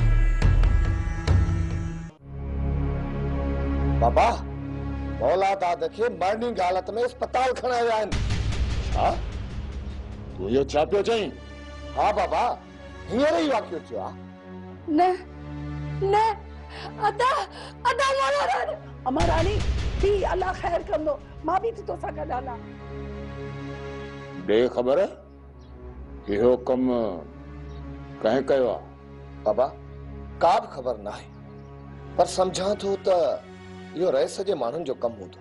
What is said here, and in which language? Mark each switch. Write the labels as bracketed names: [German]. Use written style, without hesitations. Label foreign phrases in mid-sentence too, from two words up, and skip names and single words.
[Sindhi] बाबा मौला दाद खे मरणी हालत में अस्पताल खणाया विया आहिनि। छा तूं इहो छा पियो चईं? हा बाबा हींअर ई वाक़ियो थियो आहे। न न अदा अदा मौला रानी अमर रानी भी अल्लाह खैर कंदो मां भी तो सां गॾु हलां। बे ख़बर इहो कमु कंहिं कयो आहे? बाबा का बि ख़बर न आहे, पर सम्झां थो त इहो रहिस जे माण्हुनि जो कमु हूंदो।